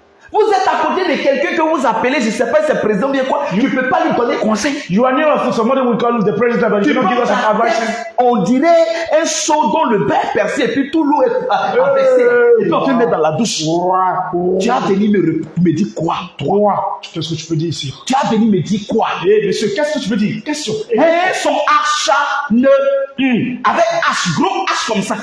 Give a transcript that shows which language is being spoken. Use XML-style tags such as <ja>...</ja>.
<fr>Vous êtes à côté de quelqu'un que vous appelez, je ne sais pas si c'est président ou bien quoi, tu ne peux pas lui donner conseil.</fr> <en>You are near us, somebody will call the president, but you don't give us some advice.</en> <fr>On dirait un seau dont le bain est percé et puis tout l'eau est versé. Et puis on te met dans la douche. Tu as venu me dire quoi, toi? Qu'est-ce que tu peux dire ici? Tu as venu me dire quoi? Monsieur, qu'est-ce que tu peux dire? Question. Son acharnement. Avec H, gros H comme ça.</fr>